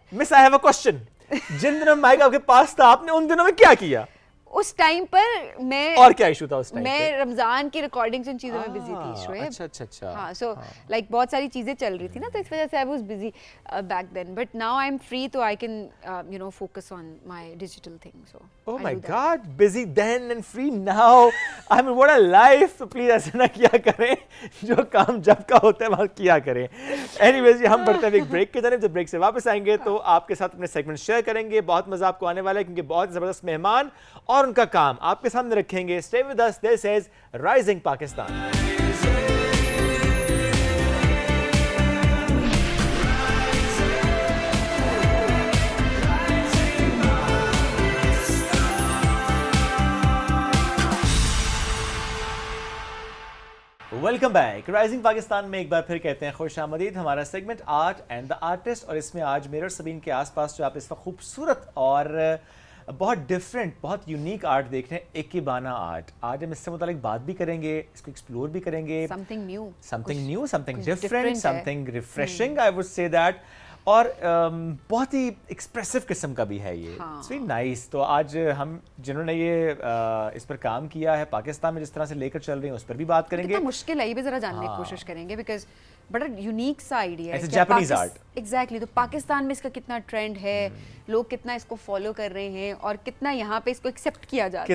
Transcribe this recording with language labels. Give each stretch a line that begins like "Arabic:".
English: Miss I have a question.
Urdu: جن دنوں mic آپ کے پاس تھا, آپ نے ان دنوں میں کیا کیا؟ اس ٹائم پر میں اور کیا ایشو تھا اس ٹائم میں رمضان کی ریکارڈنگ سے ان چیزوں میں بزی تھی شعیب. اچھا
English: ہاں so like
Urdu: بہت ساری چیزیں چل رہی تھی نا, تو اس وجہ سے
English: I was busy back then, but now I am free تو I can you know focus on my digital thing. So Oh my God, busy then and free now. I mean, what a life.
Urdu: تو please ایسا نہ کیا کریں, جو کام جب کا ہوتا ہے وہاں کیا کریں. Anyways, ہم بڑھتے ہیں ایک بریک کی طرف. جب بریک سے واپس آئیں گے تو آپ کے ساتھ اپنے سیگمنٹ شیئر کریں گے. بہت مزہ آپ کو آنے والا ہے کیونکہ بہت زبردست مہمان اور ان کا کام آپ کے سامنے رکھیں گے.
English: Stay with us. This is Rising Pakistan. Welcome back.
Urdu: Rising Pakistan میں ایک بار پھر کہتے ہیں خوش آمدید. ہمارا segment art and the artist, اور اس میں آج میرے اور سبین کے آس پاس جو آپ اس وقت خوبصورت اور بہت ڈفرینٹ, بہت یونیک آرٹ دیکھ رہے ہیں, ایکیبانا آرٹ. آج ہم اس سے متعلق بات بھی کریں گے, اس کو ایکسپلور بھی کریں گے.
English: something new, something different, something refreshing, I would say that.
Urdu: اور بہت ہی ایکسپریسو قسم کا بھی ہے یہ.
English: It's very nice.
Urdu: تو آج ہم جنہوں نے یہ اس پر کام کیا ہے پاکستان میں جس طرح سے لے کر چل رہے ہیں اس پر بھی بات کریں گے. کتنا مشکل ہے یہ بھی ذرا جاننے کی کوشش کریں گے, بیکاز بڑا یونیک سا آئیڈیا ہے. Japanese art. ایگزیکٹلی. تو پاکستان میں اس کا کتنا ٹرینڈ ہے, لوگ کتنا اس کو فالو کر رہے ہیں, اور کتنا یہاں پہ اس کو ایکسیپٹ کیا جاتا ہے,